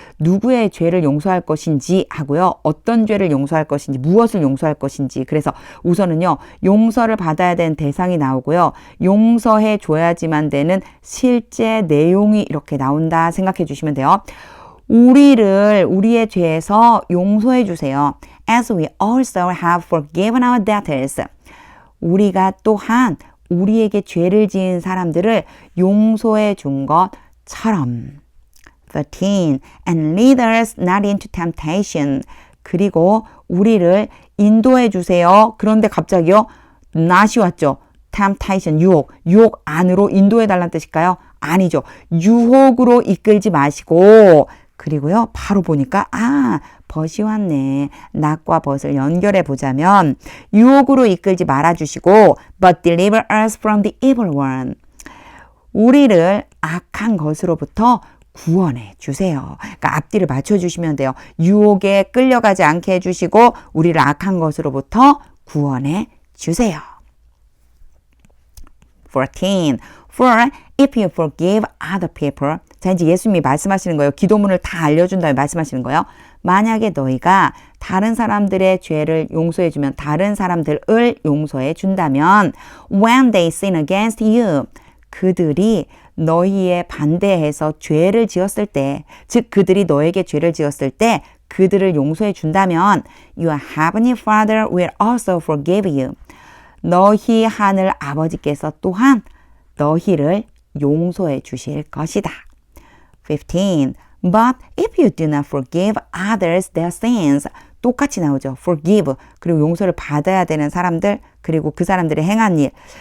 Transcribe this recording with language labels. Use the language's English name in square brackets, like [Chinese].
[Korean] 누구의 죄를 용서할 것인지 하고요. 어떤 죄를 용서할 것인지 무엇을 용서할 것인지. 그래서 우선은요. 용서를 받아야 되는 대상이 나오고요. 용서해 줘야지만 되는 실제 내용이 이렇게 나온다 생각해 주시면 돼요. 우리를 우리의 죄에서 용서해 주세요. [English] As we also have forgiven our debtors. [Korean] 우리가 또한 우리에게 죄를 지은 사람들을 용서해 준 것처럼. 13. [English] And lead us not into temptation. [Korean] 그리고 우리를 인도해 주세요. 그런데 갑자기요. not이 왔죠. temptation, 유혹 안으로 인도해 달라는 뜻일까요? 아니죠. 유혹으로 이끌지 마시고 그리고요. 바로 보니까 벗이 왔네. 낫과 벗을 연결해 보자면 유혹으로 이끌지 말아주시고 [English] but deliver us from the evil one. [Korean] 우리를 악한 것으로부터 구원해 주세요. 그러니까 앞뒤를 맞춰주시면 돼요. 유혹에 끌려가지 않게 해주시고 우리를 악한 것으로부터 구원해 주세요. 14. [English] For if you forgive other people. [Korean] 자, 이제 예수님이 말씀하시는 거예요. 기도문을 다 알려준 다음에 말씀하시는 거예요. 만약에 너희가 다른 사람들의 죄를 용서해주면 다른 사람들을 용서해 준다면 [English] when they sin against you [Korean] 그들이 너희에 반대해서 죄를 지었을 때 즉 그들이 너에게 죄를 지었을 때 그들을 용서해 준다면 [English] your heavenly Father will also forgive you. [Korean] 너희 하늘 아버지께서 또한 너희를 용서해 주실 것이다. 15. [English] But if you do not forgive others their sins, [Korean] 똑같이 나오죠. forgive, 그리고 용서를 받아야 되는 사람들, 그리고 그 사람들이 행한 일.